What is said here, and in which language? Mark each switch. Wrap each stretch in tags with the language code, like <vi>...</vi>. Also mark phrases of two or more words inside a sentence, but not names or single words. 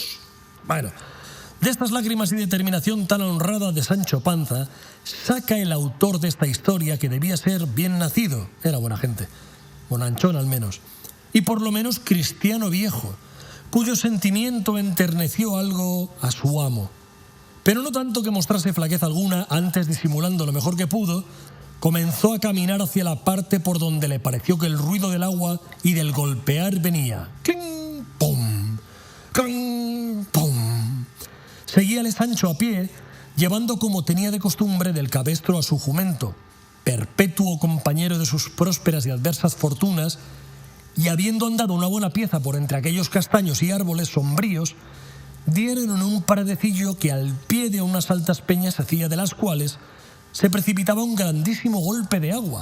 <es>Bueno, de estas lágrimas y determinación tan honrada de Sancho Panza, saca el autor de esta historia que debía ser bien nacido, era buena gente, bonanchón al menos, y por lo menos cristiano viejo, cuyo sentimiento enterneció algo a su amo. Pero no tanto que mostrase flaqueza alguna, antes disimulando lo mejor que pudo, comenzó a caminar hacia la parte por donde le pareció que el ruido del agua y del golpear venía. ¡Cling! ¡Pum! ¡Cling! ¡Pum! Seguíale Sancho a pie, llevando como tenía de costumbre del cabestro a su jumento, perpetuo compañero de sus prósperas y adversas fortunas, y habiendo andado una buena pieza por entre aquellos castaños y árboles sombríos, dieron en un paradecillo que al pie de unas altas peñas hacía, de las cuales se precipitaba un grandísimo golpe de agua.</es>